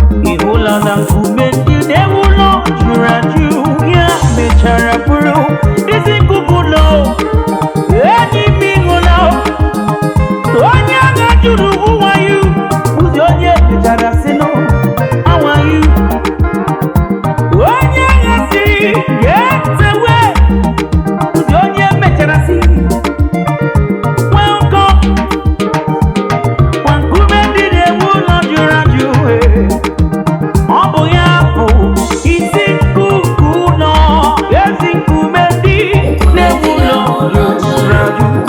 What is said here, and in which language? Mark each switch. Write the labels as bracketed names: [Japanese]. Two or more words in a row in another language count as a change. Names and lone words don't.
[Igbo] Ị hụla na nkume ndị na-ewu ụlọ jụrụ ajụ, ya mechara bụrụ isi nkuku ụlọ. Enyi m, ị hụla onye agha jụrụ, [English] "Who are you?" [Igbo] Bụzi onye mechara sị, [English] "No, how are you?" [Igbo] Onye agha sịrị, [English] "Get away." [Igbo] Bụzi onye mechara sị, "Welcome." Kwa nkume ndị na-ewu ụlọ jụrụ ajụ, eh, ọ bụ ya bụ isi nkuku ụlọ, ezi nkume ndị na-ewu ụlọ jụrụ ajụ.